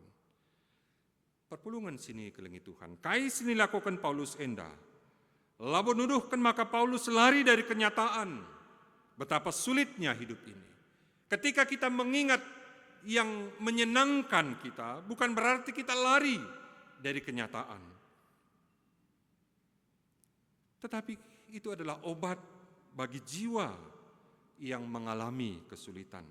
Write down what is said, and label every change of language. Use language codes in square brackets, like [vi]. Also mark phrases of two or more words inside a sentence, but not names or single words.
[btx] Perpulungan sini kelengi Tuhan. Kai sini lakukan Paulus enda. Labo nuduhkan maka [id] Paulus lari dari kenyataan betapa sulitnya hidup ini. Ketika kita mengingat yang menyenangkan kita, bukan berarti kita lari dari kenyataan. Tetapi itu adalah obat bagi jiwa yang mengalami kesulitan.